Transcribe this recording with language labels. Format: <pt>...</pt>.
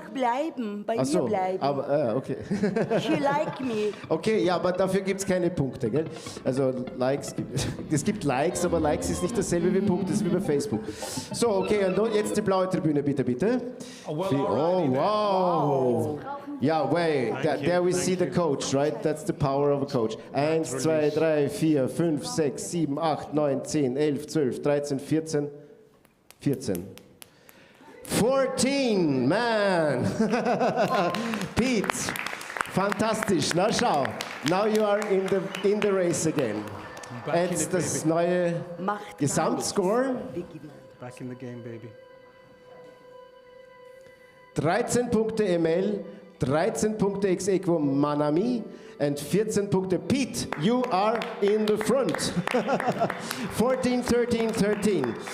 <de>oder? bleiben, bei Ach so, mir bleiben. aber, okay.</de> <en>She like me.</en> <de>Okay, ja, aber dafür gibt es keine Punkte, gell? Also Likes, es gibt Likes, aber Likes ist nicht dasselbe wie Punkte, das ist wie bei Facebook. So, okay, und jetzt die blaue Tribüne, bitte, bitte.</de> <en>Oh, well, Oh, alrighty wow. Yeah, wait, there we see the coach, right? That's the power of a coach. 1, 2, 3, 4, 5, 6, 7, 8, 9, 10, 11, 12, 13, 14, 14.</en> <de>14, man! Pete, fantastisch. Na schau,</de> <en>now you are in the race again.</en> <de>Jetzt das neue Gesamtscore.</de> <en>Back in the game, baby.</en> <de>13 Punkte Emil, 13 Punkte ex aequo Manami and 14 Punkte Pete.</de> <en>You are in the front. 14, 13, 13.</en>